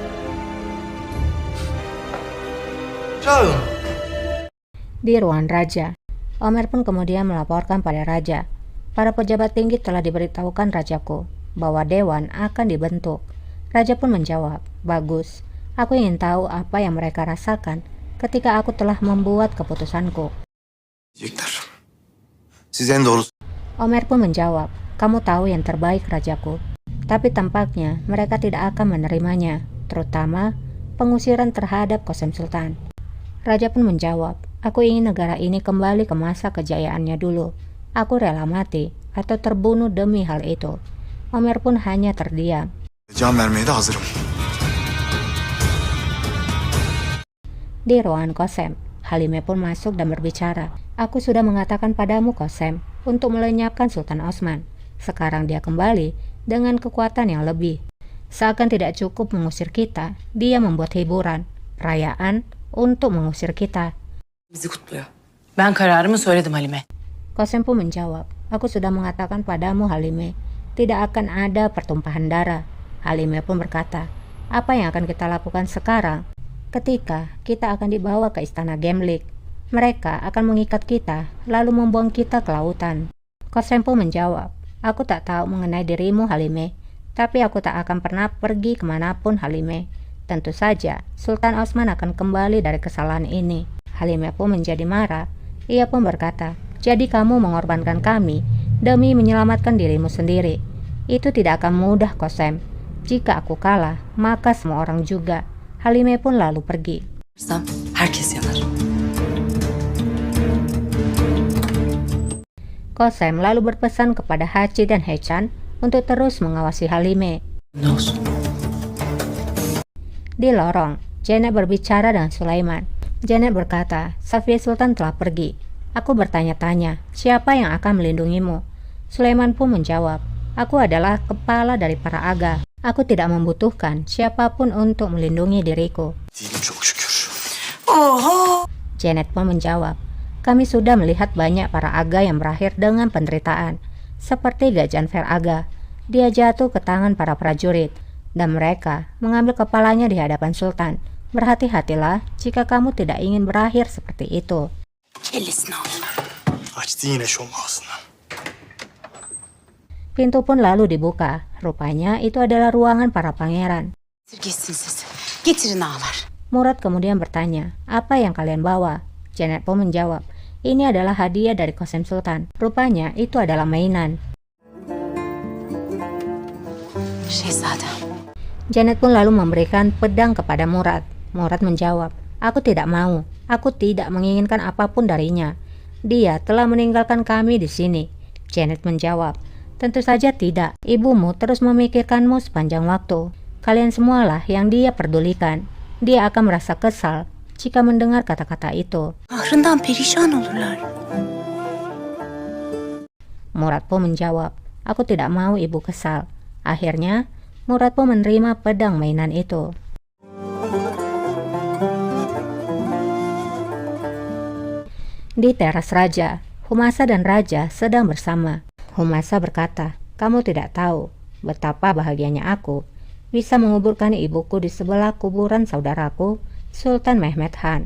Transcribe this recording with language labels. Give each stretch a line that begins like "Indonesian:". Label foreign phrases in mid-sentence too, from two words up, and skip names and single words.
Indonesian: Di ruangan raja, Omer pun kemudian melaporkan pada raja. Para pejabat tinggi telah diberitahukan rajaku bahwa dewan akan dibentuk. Raja pun menjawab, bagus, aku ingin tahu apa yang mereka rasakan ketika aku telah membuat keputusanku.
Turkish: Siz en doğrusu.
Indonesian: Omer pun menjawab, kamu tahu yang terbaik rajaku. Tapi tampaknya mereka tidak akan menerimanya, terutama pengusiran terhadap Kosem Sultan. Raja pun menjawab, aku ingin negara ini kembali ke masa kejayaannya dulu. Aku rela mati atau terbunuh demi hal itu. Omer pun hanya terdiam.
Turkish: Can vermeye de hazırım.
Indonesian: Di ruangan Kosem, Halime pun masuk dan berbicara. Aku sudah mengatakan padamu Kosem untuk melenyapkan Sultan Osman. Sekarang dia kembali dengan kekuatan yang lebih. Seakan tidak cukup mengusir kita, dia membuat hiburan, perayaan untuk mengusir kita.
Turkish: Bizi kutluyor. Ben kararımı söyledim Halime.
Indonesian: Kosempu menjawab, aku sudah mengatakan padamu Halime, tidak akan ada pertumpahan darah. Halime pun berkata, apa yang akan kita lakukan sekarang? Ketika kita akan dibawa ke istana Gemlik, mereka akan mengikat kita, lalu membuang kita ke lautan. Kosempu menjawab, aku tak tahu mengenai dirimu Halime, tapi aku tak akan pernah pergi kemanapun Halime. Tentu saja, Sultan Osman akan kembali dari kesalahan ini. Halime pun menjadi marah. Ia pun berkata, jadi kamu mengorbankan kami demi menyelamatkan dirimu sendiri. Itu tidak akan mudah, Kosem. Jika aku kalah, maka semua orang juga. Halime pun lalu pergi.
Turkish: Herkes yanar.
Indonesian: Kosem lalu berpesan kepada Hachi dan Hechan untuk terus mengawasi Halime.
Turkish: Ne olsun?
Indonesian: Di lorong, Janet berbicara dengan Sulaiman. Janet berkata, Safiya Sultan telah pergi. Aku bertanya-tanya, siapa yang akan melindungimu? Sulaiman pun menjawab, aku adalah kepala dari para aga. Aku tidak membutuhkan siapapun untuk melindungi diriku.
Turkish: Değilim çok şükür.
Indonesian: Janet pun menjawab, kami sudah melihat banyak para aga yang berakhir dengan penderitaan. Seperti Gajanfer Aga, dia jatuh ke tangan para prajurit, dan mereka mengambil kepalanya di hadapan Sultan. Berhati-hatilah jika kamu tidak ingin berakhir seperti itu.
Turkish: Kellesini al. Açtı yine şom ağzını.
Indonesian: Pintu pun lalu dibuka. Rupanya itu adalah ruangan para pangeran.
Turkish: Geçsin siz. Getirin ağalar.
Indonesian: Murad kemudian bertanya, apa yang kalian bawa? Janet pun menjawab, ini adalah hadiah dari Kosem Sultan. Rupanya itu adalah mainan.
Turkish: Şehzadem.
Indonesian: Janet pun lalu memberikan pedang kepada Murad. Murad menjawab, aku tidak mau. Aku tidak menginginkan apapun darinya. Dia telah meninggalkan kami di sini. Janet menjawab, tentu saja tidak. Ibumu terus memikirkanmu sepanjang waktu. Kalian semualah yang dia pedulikan. Dia akan merasa kesal jika mendengar kata-kata itu.
Turkish: Kahrından perişan olurlar.
Indonesian: Murad pun menjawab, aku tidak mau ibu kesal. Akhirnya, Murad pun menerima pedang mainan itu. Di teras raja, Humasa dan raja sedang bersama. Humasa berkata, kamu tidak tahu betapa bahagianya aku bisa menguburkan ibuku di sebelah kuburan saudaraku, Sultan Mehmed Han.